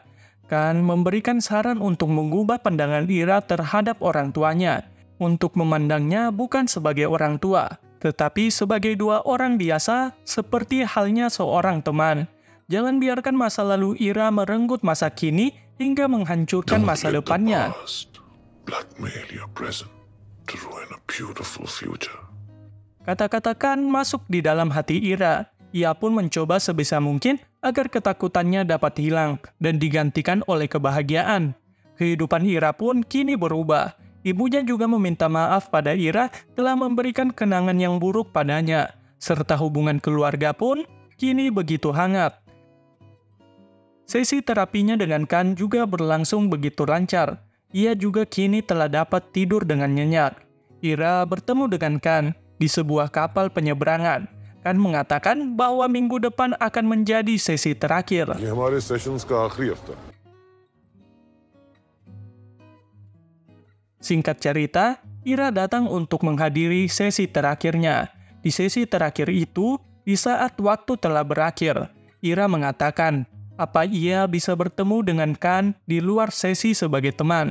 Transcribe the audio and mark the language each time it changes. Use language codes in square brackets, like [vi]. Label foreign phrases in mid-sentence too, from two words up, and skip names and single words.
[id] Kan memberikan saran untuk mengubah pandangan Ira terhadap orang tuanya, untuk memandangnya bukan sebagai orang tua, tetapi sebagai dua orang biasa, seperti halnya seorang teman. Jangan biarkan masa lalu Ira merenggut masa kini hingga menghancurkan masa depannya. [en] Blackmail your present to ruin a beautiful future. [id] Kata-kata Kan masuk di dalam hati Ira. Ia pun mencoba sebisa mungkin agar ketakutannya dapat hilang dan digantikan oleh kebahagiaan. Kehidupan Ira pun kini berubah. Ibunya juga meminta maaf pada Ira telah memberikan kenangan yang buruk padanya, serta hubungan keluarga pun kini begitu hangat. Sesi terapinya dengan Kan juga berlangsung begitu lancar. Ia juga kini telah dapat tidur dengan nyenyak. Ira bertemu dengan Kan di sebuah kapal penyeberangan. Kan mengatakan bahwa minggu depan akan menjadi sesi terakhir. [hi] ये हमारे सेशंस का आखिरी हफ्ता है. [id] Singkat cerita, Ira datang untuk menghadiri sesi terakhirnya. Di sesi terakhir itu, di saat waktu telah berakhir, Ira mengatakan apa ia bisa bertemu dengan Kan di luar sesi sebagai teman.